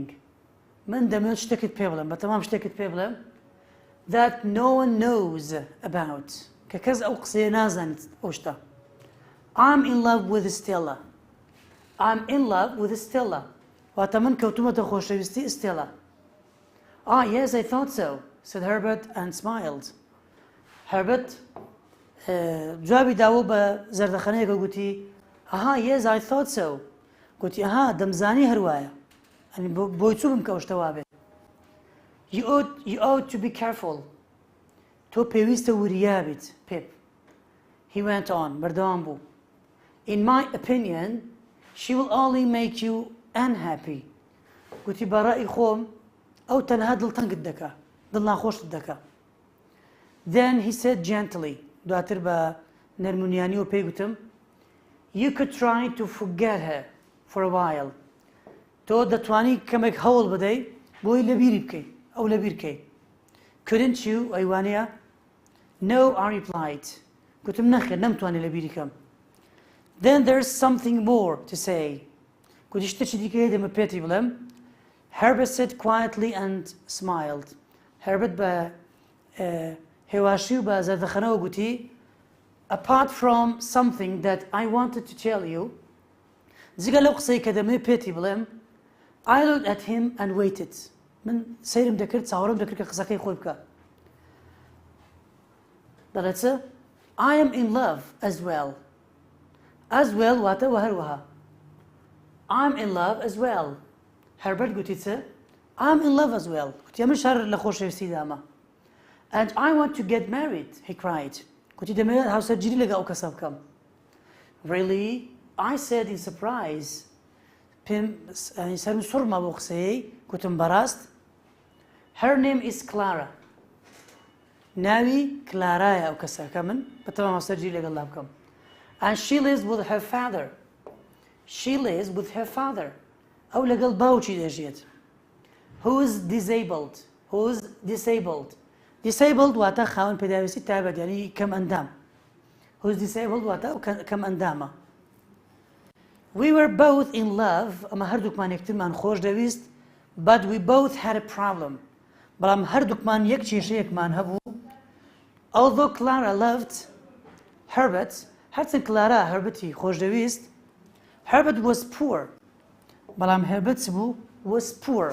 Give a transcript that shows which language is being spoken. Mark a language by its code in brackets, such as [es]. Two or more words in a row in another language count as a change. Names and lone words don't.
[ckb] من دەمەوێت شتێکت پێ بڵێم بەتەمام شتێکت پێ بڵێم [en] that no one knows about [ckb] کە کەس ئەو قسەیە نازانێت ئەو شتە. [en] I'm in love with Stella. I'm in love with Stella. [ckb] واتە من کەوتومەتە خۆشەویستی ئستێلا. [en] Ah, yes, I thought so, said Herbert and smiled. [ckb] Herbert جوابی داوە بە زەردەخەنەیەکە گوتی [en] aha, yes, I thought so. [ckb] گوتی aha, دەمزانی هەروایە. ئەنی بۆی چوو بم کە ئەو شتە وابێ. [en] You ought to be careful. [ckb] تۆ پێویستە وریا بیت پێپ. [en] He went on, [ckb] بەردەوام بوو. [en] In my opinion, she will only make you unhappy. [ckb] گوتی بەڕای خۆم ئەو تەنها دڵتەنگت دەکا دڵ ناخۆشت دەکا. [en] Then he said gently, [ckb] دواتر بە نەرمونیانیەوە پێی گوتم [en] you could try to forget her for a while. [ckb] تۆ دەتوانی کەمێک هەوڵ بدەی بۆی لەبیری بکەی ئەو لەبیر بکەی. [en] Couldn't you ئەیوانەیە؟ No, I replied. [ckb] گوتم نەخێر نەمتوانی لەبیری کەم. [en] Then there's something more to say. [ckb] گوتی شتێکی دیکە دەمە پێتی بڵێم. [en] Herbert said quietly and smiled. [ckb] Herbert بە هێواشی و بە زەردەخەنەوە گوتی [en] apart from something that I wanted to tell you. [ckb] جگە لەو قسەی کە دەمە پێتی بڵێم [en] I looked at him and waited. [ckb] من سەیرم دەکرد چاوەڕێم دەکرد کە قسەکەی خۆی بکە. دەڵێت [en] I am in love as well. As well [ckb] واتە وە هەروەها. [en] I'm in love as well. Herbert [ckb] گوتی چ؟ [en] I'm in love as well. [ckb] گوتی ئەمە شار لە خۆشەویستی دامە. [en] And I want to get married, he cried. [ckb] گوتی دەمەوێت هاوسەرگیری لەگەڵ ئەو کەسە بکەم. [en] Really? I said in surprise. [ckb] پێم سەرم سوڕما بۆ قسەیەی گوتم بەڕاست. [en] Her name is Clara. [ckb] ناوی کلارایە ئەو کەسە کە من بەتەمام هاوسەرگیری لەگەڵ بکەم. [en] And she lives with her father. She lives with her father. [ckb] ئەو لەگەڵ باوکی دەژێت. [en] Who is disabled? Who is disabled? Disabled [ckb] واتە خاوەن پێداویستی تایبەت یعنی کەم ئەندام. [en] Who is disabled [ckb] واتە کەم ئەندامە. [en] We were both in love. [ckb] ئەمە هەردووکمان یەکترمان خۆش دەویست. [en] But we both had a problem. [ckb] بەڵام هەردووکمان یەک کێشەیەکمان هەبوو. [en] Although Clara loved Herbert, [ckb] هەرچەند کلارا هەربەتی خۆش دەویست, [en] Herbert was poor. [ckb] بەڵام هەربەت بوو [en] was poor.